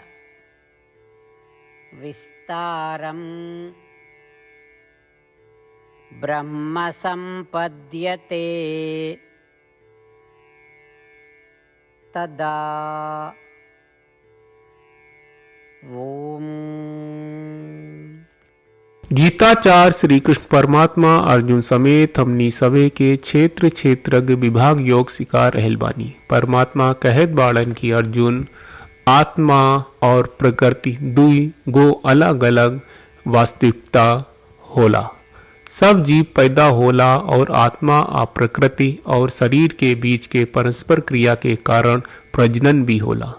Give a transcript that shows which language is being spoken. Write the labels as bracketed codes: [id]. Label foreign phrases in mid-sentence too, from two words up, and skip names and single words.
[sa] विस्तारम् ब्रह्म सम्पद्यते तदा ओम। [bho] गीताचार्य श्री कृष्ण परमात्मा अर्जुन समेत हमनी सवे के क्षेत्र क्षेत्रज्ञ विभाग योग सिखा रहल बानी। परमात्मा कहत बाड़न की अर्जुन आत्मा और प्रकृति दुई गो अलग अलग वास्तविकता होला। सब जीव पैदा होला और आत्मा आ प्रकृति और शरीर के बीच के परस्पर क्रिया के कारण प्रजनन भी होला।